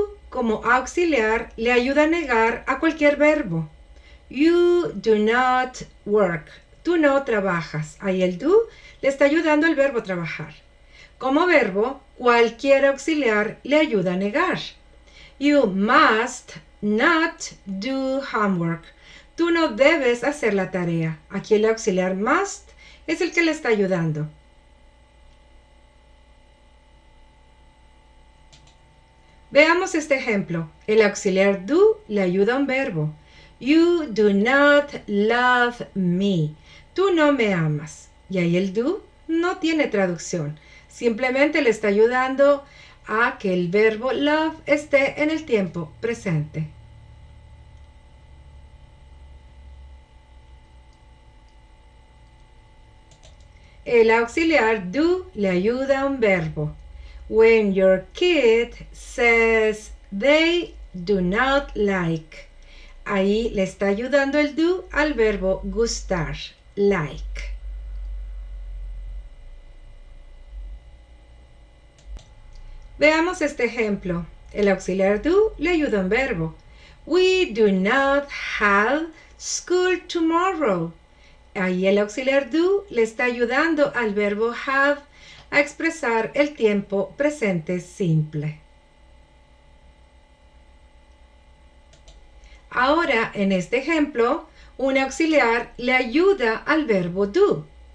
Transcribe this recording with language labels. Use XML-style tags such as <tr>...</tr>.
<es>como auxiliar le ayuda a negar a cualquier verbo.</es> <en>You do not work.</en> <es>Tú no trabajas. Ahí el do le está ayudando al verbo trabajar. Como verbo, cualquier auxiliar le ayuda a negar.</es> <en>You must not do homework.</en> <es>Tú no debes hacer la tarea. Aquí el auxiliar must es el que le está ayudando. Veamos este ejemplo. El auxiliar do le ayuda a un verbo.</es> <en>You do not love me.</en> <es>Tú no me amas. Y ahí el do no tiene traducción. Simplemente le está ayudando a que el verbo love esté en el tiempo presente. El auxiliar do le ayuda a un verbo.</es> <en>When your kid says they do not like.</en> <es>Ahí le está ayudando el do al verbo gustar, like. Veamos este ejemplo. El auxiliar do le ayuda a un verbo.</es> <en>We do not have school tomorrow.</en> <es>Ahí el auxiliar do le está ayudando al verbo have a expresar el tiempo presente simple. Ahora, en este ejemplo, un auxiliar le ayuda al verbo do.</es>